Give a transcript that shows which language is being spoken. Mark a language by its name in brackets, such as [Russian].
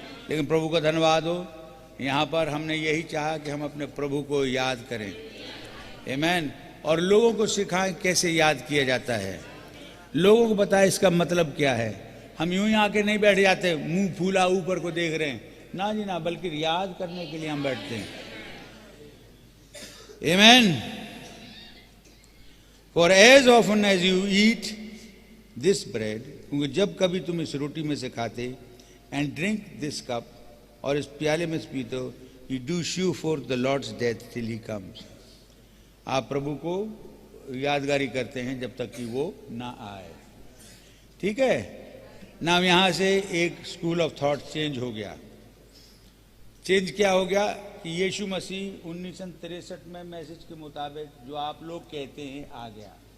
[Hindi] लेकिन प्रभु का धन्यवाद हो, यहाँ पर हमने यही चाहा कि हम अपने प्रभु को याद करें। आमीन। और लोगों को सिखाएं कैसे याद किया जाता है, लोगों को बताएं इसका मतलब क्या है। हम यूं ही आके नहीं बैठ जाते मुंह फूला ऊपर को देख रहे हैं, ना जी ना, बल्कि याद करने के लिए हम बैठते हैं। आमीन। [English] For as often as you eat this bread, [Hindi] क्योंकि जब कभी तुम इस रोटी में से खाते, [English] and drink this cup, [Hindi] और इस प्याले में से पीते हो, [English] you do shew forth the Lord's death till he comes। [Hindi] आप प्रभु को यादगारी करते हैं जब तक कि वो ना आए। ठीक है ना? यहाँ से एक स्कूल ऑफ थॉट चेंज हो गया। चेंज क्या हो गया कि यीशु मसीह 1963 में मैसेज के मुताबिक जो आप लोग कहते हैं आ गया।